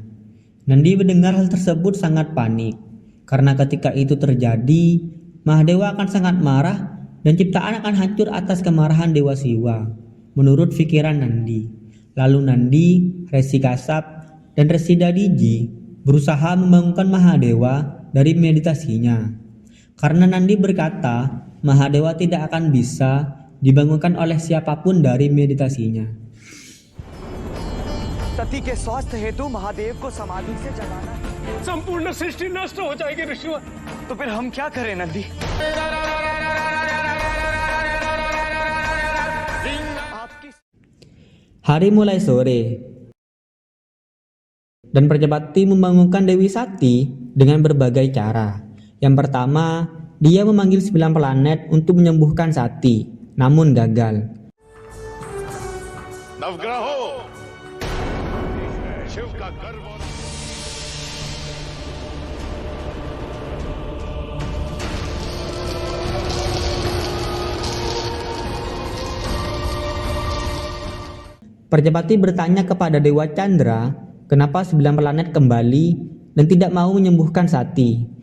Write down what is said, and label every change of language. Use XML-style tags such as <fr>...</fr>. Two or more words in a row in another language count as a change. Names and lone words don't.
<id>Nandi mendengar hal tersebut sangat panik, karena ketika itu terjadi, Mahadewa akan sangat marah dan ciptaan akan hancur atas kemarahan Dewa Siwa, menurut pikiran Nandi. Lalu Nandi, Resi Kasap, dan Resi Dadiji berusaha membangunkan Mahadewa dari meditasinya. Karena Nandi berkata, Mahadewa tidak akan bisa dibangunkan oleh siapapun dari meditasinya.</id> <hi>सती के स्वास्थ्य हेतु महादेव को समाधि से जगाना है। संपूर्ण सृष्टि नष्ट हो जाएगी ऋषिवर। तो फिर हम क्या करें नंदी? आपकी</hi> <id>Hari mulai sore, dan Prajapati membangunkan Dewi Sati dengan berbagai cara. Yang pertama, dia memanggil 9 planet untuk menyembuhkan Sati, namun gagal.</id> <hi>नवग्रहों शिव का गर्व और</hi> <id>Prajapati bertanya kepada Dewa Chandra, kenapa 9 planet kembali dan tidak mau menyembuhkan Sati.</id>